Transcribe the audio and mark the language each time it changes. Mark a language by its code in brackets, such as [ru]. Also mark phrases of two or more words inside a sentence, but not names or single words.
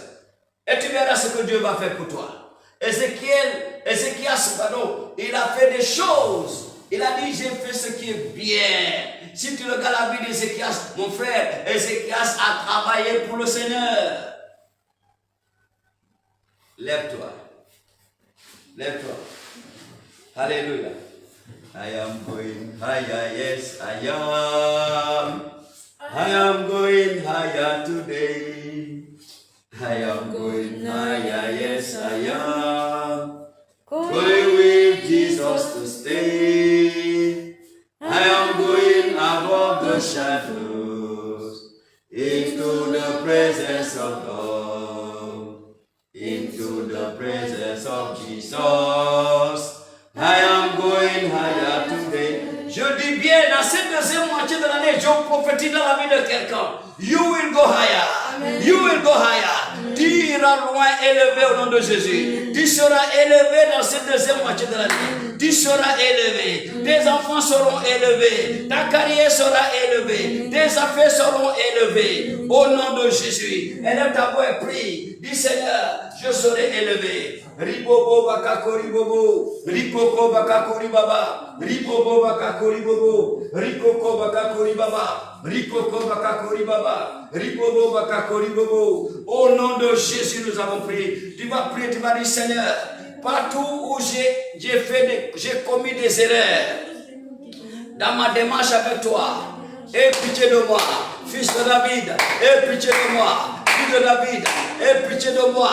[fr] Et tu verras ce que Dieu va faire pour toi. Ézéchias, pardon, il a fait des choses. Il a dit, j'ai fait ce qui est bien. Si tu regardes la vie d'Ézéchias, mon frère, Ézéchias a travaillé pour le Seigneur. Lève-toi. Lève-toi. Alléluia. [en] I am going higher, yes I am. I am going higher today. I am going higher, yes I am. Going with Jesus to stay. I am going above shadows into the presence of God, into the presence of Jesus. I am going higher today. [fr] Je dis bien, dans cette deuxième moitié de l'année, je prophétise dans la vie de quelqu'un. [en] You will go higher. Amen. You will go higher. Amen. [fr] Tu iras loin, élevé au nom de Jésus. Tu seras élevé dans cette deuxième moitié de l'année. Tu seras élevé. Tes enfants seront élevés. Ta carrière sera élevée. Tes affaires seront élevées. Au nom de Jésus. Élève ta voix et prie. Dis Seigneur, je serai élevé. Ribobo bakakori bobo, rikoko bakakori baba, ribobo bakakori bobo, rikoko bakakori baba, rikoko bakakori baba, ribobo bakakori bobo. Au nom de Jésus, nous avons prié. Tu vas prier, tu vas dire Seigneur, partout où j'ai commis des erreurs dans ma démarche avec toi, aie pitié de moi, fils de David, aie pitié de moi, fils de David, aie pitié de moi.